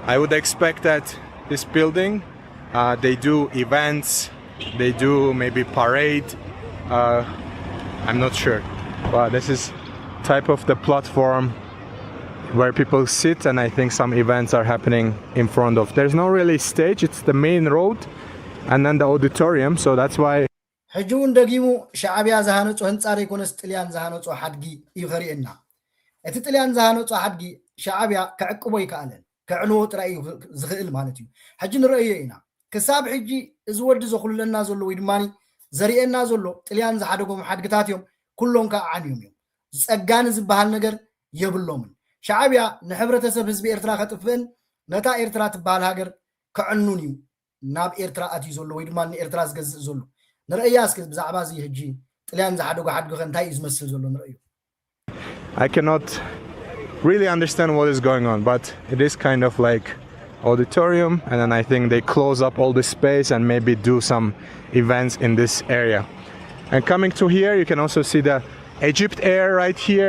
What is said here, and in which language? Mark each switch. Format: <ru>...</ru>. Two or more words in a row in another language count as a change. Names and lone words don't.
<en>I would expect that this building, they do events, they do maybe parade. I'm not sure, but this is type of the platform where people sit, and I think some events are happening in front of. There's no really stage, it's the main road and then the auditorium, so that's why.</en> <ti>ሕጂውን ደጊሙ ሻዕብያ ዝሃነፁ ህንፃ ዘይኮነስ ጥልያን ዝሃነፁ ሓድጊ እዩ ኸሪአና እቲ ጥልያን ዝሃነፁ ሓድጊ ሻዕብያ ክዕቅቦ ይከኣለን ክዕልዎ ጥራይ እዩ ዝኽእል ማለት እዩ ሕጂ ንርእዮ ኢና ክሳብ ሕጂ እዚ ወዲ ዘኽሉለና ዘሎ ወይ ድማኒ ዘርእየና ዘሎ ጥልያን ዝሓደጎም ሓድግታት እዮም ኩሎም ከዓ ዓንዮም እዮም ዝፀጋኒ ዝበሃል ነገር የብሎምን ሻዕብያ ንሕብረተሰብ ህዝቢ ኤርትራ ከጥፍእን ነታ ኤርትራ ትበሃል ሃገር ክዕኑን እዩ ናብ ኤርትራ ኣትዩ ዘሎ ወይ ድማ ንኤርትራ ዝገዝእ ዘሎ ንርእያስ ብዛዕባ እዚ ሕጂ ጥልያን ዝሓደጎ ሓድጊ እንታይ እዩ ዝመስል ዘሎ ንርእዩ</ti> <en>I cannot really understand what is going on, but it is kind of like auditorium, and then I think they close up all the space and maybe do some events in this area. And coming to here, you can also see the Egypt Air right here.</en>